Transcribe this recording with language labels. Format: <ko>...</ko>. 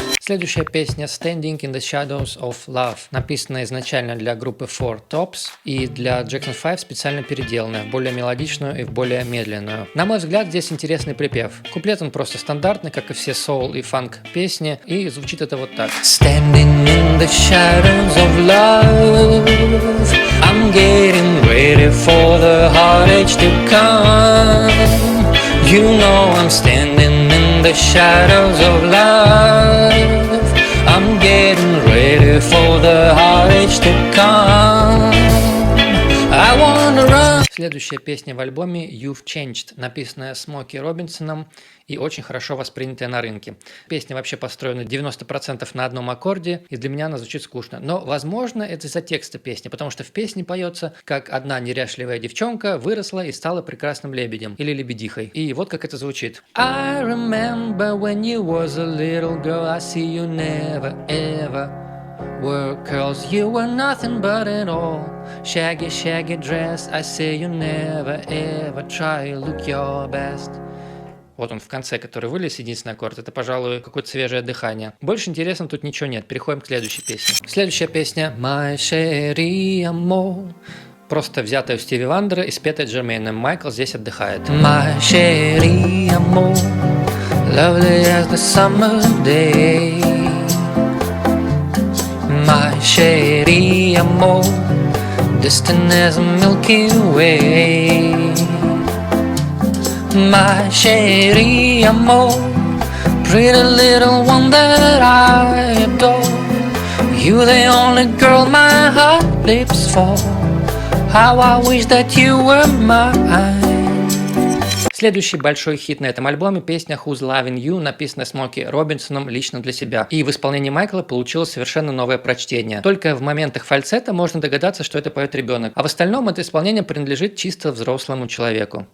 <ru>Следующая песня Standing in the Shadows of Love, написана изначально для группы Four Tops и для Jackson 5 специально переделанная в более мелодичную и в более медленную. На мой взгляд, здесь интересный припев. Куплет он просто стандартный, как и все соул и фанк песни, и звучит это вот так.</ru> <en>Standing in the shadows of love, I'm getting ready for the heartache to come. You know I'm standing in the shadows of love. I'm getting ready for the heartache to come. I wanna run.</en> <ru>Следующая песня в альбоме You've Changed, написанная Смоки Робинсоном и очень хорошо воспринятая на рынке. Песня вообще построена 90% на одном аккорде, и для меня она звучит скучно. Но, возможно, это из-за текста песни, потому что в песне поется, как одна неряшливая девчонка выросла и стала прекрасным лебедем или лебедихой. И вот как это звучит.</ru> <en>I remember when you was a little girl, I see you never ever were curls, you were nothing but it all. Shaggy, shaggy dress, I say you never ever try, look your best.</en> <ru>Вот он в конце, который вылез, единственный аккорд. Это, пожалуй, какое-то свежее дыхание. Больше интересного тут ничего нет. Переходим к следующей песне. Следующая песня My Sherry Amor, просто взятая у Стиви Вандера и спетая Джермейном. Майкл здесь отдыхает.</ru> <en>My Sherry Amor, lovely as the summer day. My Sherry Amor, distant as a Milky Way. My Sherry Amor, pretty little one that I adore. You the only girl my heart leaps for. How I wish that you were mine.</en> <ru>Следующий большой хит на этом альбоме – песня Who's Loving You, написанная Смоки Робинсоном лично для себя. И в исполнении Майкла получилось совершенно новое прочтение. Только в моментах фальцета можно догадаться, что это поет ребенок. А в остальном это исполнение принадлежит чисто взрослому человеку.</ru>